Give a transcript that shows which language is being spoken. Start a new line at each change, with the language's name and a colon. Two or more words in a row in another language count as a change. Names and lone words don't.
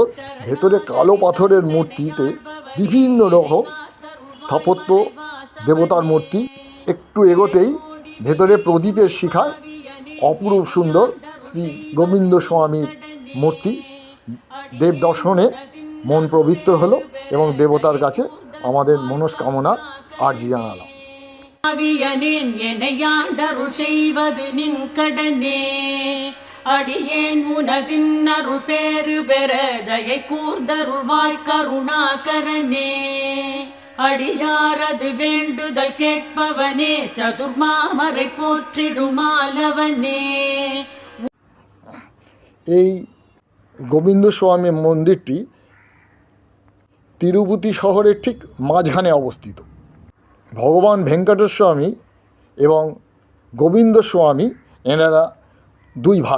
Bangla: ভেতরে কালো পাথরের মূর্তিতে বিভিন্ন রকম স্থাপত্য দেবতার মূর্তি। একটু এগোতেই ভেতরে প্রদীপের শিখায় অপরূপ সুন্দর শ্রী গোবিন্দ স্বামীর মূর্তি। দেব দর্শনে মন পবিত্র হলো এবং দেবতার কাছে আমাদের মনস্কামনা আর্জি জানালাম।
Tamil: அடியேன் உனதின் அருள் பேரு பெற தயை கூர்ந்தருள்வாய் கருணாகரனே. அடியாரது வேண்டுதல் கேட்பவனே, சதுர்மாமரை போற்றிடுமாலவனே।
Bangla: এই গোবিন্দ স্বামী মন্দিরটি তিরুপতি শহরের ঠিক মাঝখানে অবস্থিত। ভগবান ভেঙ্কটেশ্বর স্বামী এবং গোবিন্দ স্বামী এনারা 2 ভাই।